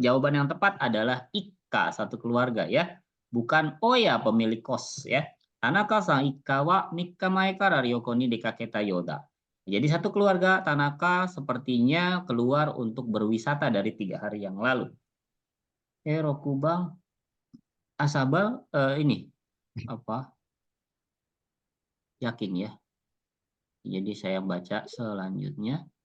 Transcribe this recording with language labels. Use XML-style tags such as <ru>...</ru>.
<id>Jawaban yang tepat adalah Ika, satu keluarga ya. Bukan Oya, pemilik kos ya.</id> <ja>Tanaka-san Ika wa 3日前から旅行に出かけたようだ.</ja> <id>Jadi satu keluarga Tanaka sepertinya keluar untuk berwisata dari 3 hari yang lalu. Rokubang Asabal ini apa? Yakin ya. Jadi saya baca selanjutnya.</id>